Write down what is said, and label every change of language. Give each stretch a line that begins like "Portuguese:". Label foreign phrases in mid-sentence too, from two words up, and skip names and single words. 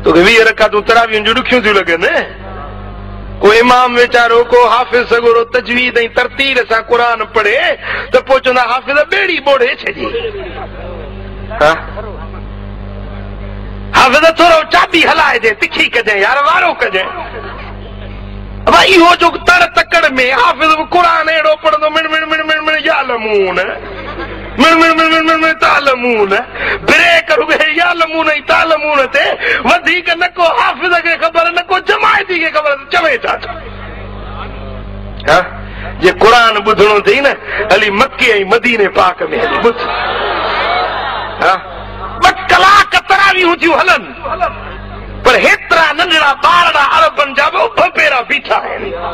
Sindhi: तोखे 20 रकातूं तरावियुनि जूं ॾुखियूं थियूं लॻनि। को इमाम वीचारो को हाफ़िज़ सगोरो तजवीद ऐं तरतील सां क़ुरान पढ़े त पोइ चवंदा हाफ़िज़ ॿेड़ी ॿोड़े छॾी। हाफ़िज़ थोरो चाबी हलाइजे, तिखी कजांइ यार, वारो कजांइ। भाई इहो जो तड़ तकड़ में हाफ़िज़ क़ुरान अहिड़ो पढ़ंदो मिण मिण मिण मिण मिण यालमून मिण मिण मिण मिण मिण मिण तालमून, ब्रेक रुगे यालमून ऐं तालमून ते वधीक न को हाफ़िज़ खे ख़बर न को जमायती खे ख़बर, चवे छा जे क़ुरान ॿुधणो अथई न हली मके ऐं मदीने पाक में हली ॿुध। 2 कलाक तरावियूं थियूं हलनि, पर हेतिरा नंढड़ा ॿारड़ा अरबनि जा बि उभ पेरा बीठा आहिनि।